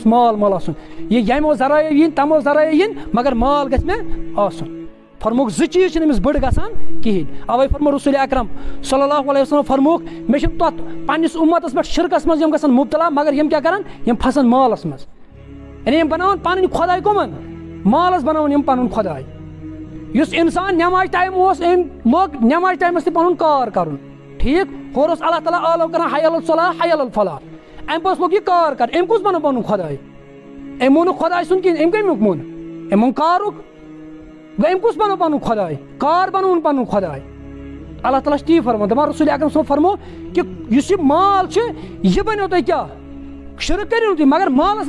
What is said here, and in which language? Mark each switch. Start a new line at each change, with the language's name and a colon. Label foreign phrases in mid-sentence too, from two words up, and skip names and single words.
Kashmiri: مال آسُن یہِ ییٚمو ذرایعو یِنۍ تمو ذرایعو یِنۍ مگر مال گژھِ مےٚ آسُن فرموکھ 2 چیٖز چھِنہٕ أمِس بٔڑ گژھان کِہیٖنۍ اوے فرمو رسول اکرم
Arabic: صلی اللہ علیہ وسلم
Kashmiri: فرموکھ مےٚ چھُنہٕ تتھ پننِس اُمتس پٮ۪ٹھ شرکس منٛز یِم گژھان مُبتلا مگر یِم کیٛاہ کران یِم پھسان مالس منٛز یعنی یِم بناوان پنٕنۍ خۄداے کٕمن مالس بناوان یِم پنُن خۄداے یُس انسان نٮ۪ماز ٹایم اوس أمۍ لوگ نٮ۪ماز ٹایمس تہِ پنُن کار کرُن ٹھیٖک ہور اوس اللہ تعالیٰ آلو کران
Arabic: حی علی الصلاح حی علی الفلاح
Kashmiri: امہِ پوٚتُس لوگ یہِ کار کر أمۍ کُس بنو پنُن خۄداے أمۍ مون نہٕ خۄداے سُنٛد کِہیٖنۍ أمۍ کمیُک مون أمۍ مون کارُک گوٚو أمۍ کُس بنو پنُن خۄداے کار بنوُن پنُن خۄداے اللہ تعالیٰ چھُ تی فرمان دپان رسول اکرم صٲب فرمو کہ یُس یہِ مال چھُ یہِ بنیو تۄہہِ کیٛاہ شرک کٔرِو نہٕ تُہۍ مگر مالس